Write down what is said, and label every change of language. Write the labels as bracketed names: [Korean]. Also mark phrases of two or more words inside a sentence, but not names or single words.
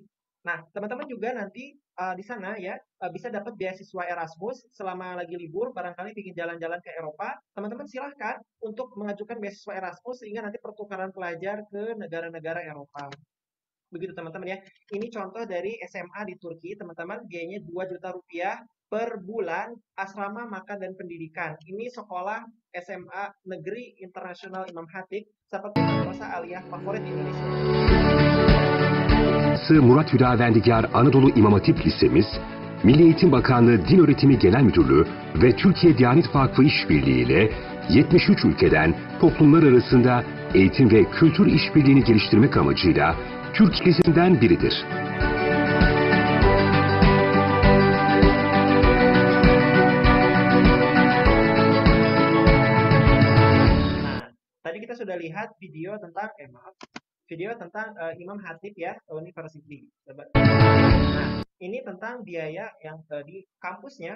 [Indonesian] Nah, teman-teman juga nanti di sana ya bisa dapat beasiswa Erasmus selama lagi libur, barangkali ingin jalan-jalan ke Eropa, teman-teman silahkan untuk mengajukan beasiswa Erasmus sehingga nanti pertukaran pelajar ke negara-negara Eropa. Begitu teman-teman ya. Ini contoh dari SMA di Turki, teman-teman, biayanya 2 juta rupiah per bulan, asrama makan dan pendidikan. Ini sekolah SMA Negeri Internasional Imam Hatip, seperti madrasah aliyah favorit di Indonesia. [Turkish] Murat Hüdavendigar Anadolu İmam Hatip Lisemiz, Milli Eğitim Bakanlığı Din Öğretimi Genel Müdürlüğü ve Türkiye Diyanet Vakfı İşbirliği ile 73 ülkeden toplumlar arasında eğitim ve kültür işbirliğini geliştirmek amacıyla Türk Lisesi'nden biridir. [Indonesian] Nah, tadi kita sudah lihat video tentang Imam Hatip ya, University. Nah, ini tentang biaya yang di kampusnya.